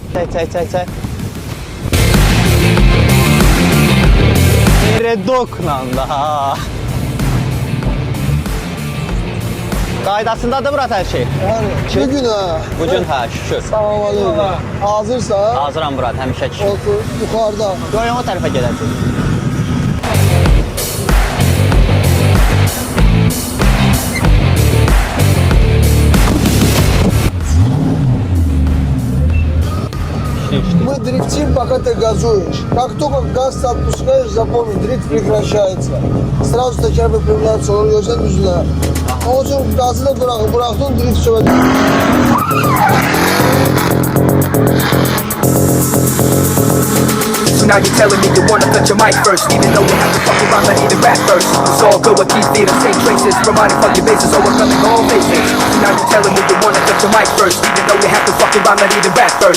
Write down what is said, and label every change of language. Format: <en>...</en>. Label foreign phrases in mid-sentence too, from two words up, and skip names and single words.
<az>Çək. Redokla da. Qaydasındadır bura hər şey. Bugün ha. Bugün hə, şükür. Salam aleyküm. Hazırsan? Hazıram bura, həmişə ki. Otur, yuxarıda. Qoyun o tərəfə gedəcək.</az> <ru>Мы дрифтим, пока ты газуешь. Как только газ ты отпускаешь, запомни, дрифт прекращается. Сразу тəkər выпрямляется,</ru> <az>onu görsən düzlə. Onun üçün gazı da bıraktın, drift çölə.</az> <en>So now you're telling me you wanna touch your mic first, even though you have to fucking rhyme, not even rap first. It's all good with these being the same traces, providing fucking bases, overcoming all faces. So now you're telling me you wanna touch your mic first, even though you have to fucking rhyme, not even rap first.</en>